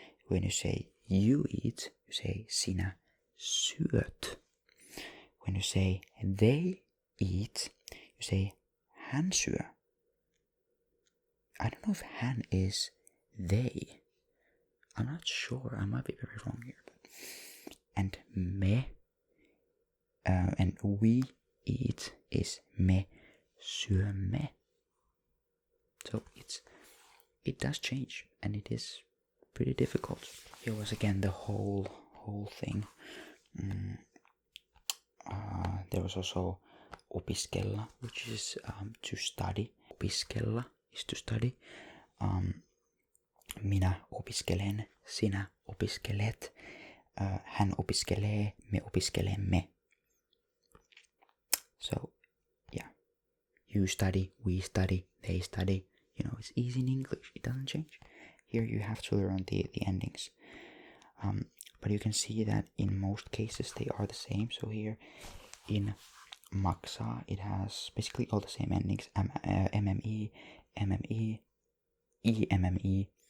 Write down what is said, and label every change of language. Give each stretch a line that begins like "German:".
English: When you say you eat, you say
Finnish: sinä syöt.
English: When you say they eat, you say
Finnish: hän syö.
English: I don't know if hän is they. I'm not sure. I might be very wrong here. But. And me and we eat is
Finnish: me syömme.
English: So it does change, and it is pretty difficult. Here was again the whole thing. There was also opiskella, which is to study. Opiskella is to study.
Finnish: Minä opiskelen, sinä opiskelet, hän opiskelee, me opiskelemme.
English: So, yeah. You study, we study, they study. You know, it's easy in English. It doesn't change. Here you have to learn the endings. But you can see that in most cases they are the same. So here in maksa, it has basically all the same endings. MME, MME, EMME,